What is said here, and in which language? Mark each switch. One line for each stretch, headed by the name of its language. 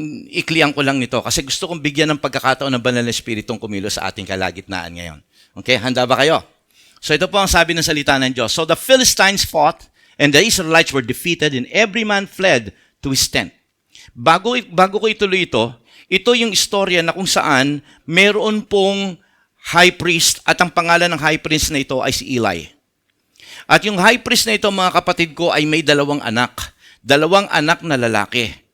Filipino: Iklian ko lang nito kasi gusto kong bigyan ng pagkakataon ng banal na Espiritong kumilos sa ating kalagitnaan ngayon. Okay, handa ba kayo? So ito po ang sabi ng salita ng Diyos.
English: So the Philistines fought and the Israelites were defeated and every man fled to his tent.
Filipino: Bago ko ituloy ito yung istorya na kung saan meron pong high priest at ang pangalan ng high priest na ito ay si Eli. At yung high priest na ito mga kapatid ko ay may dalawang anak na lalaki.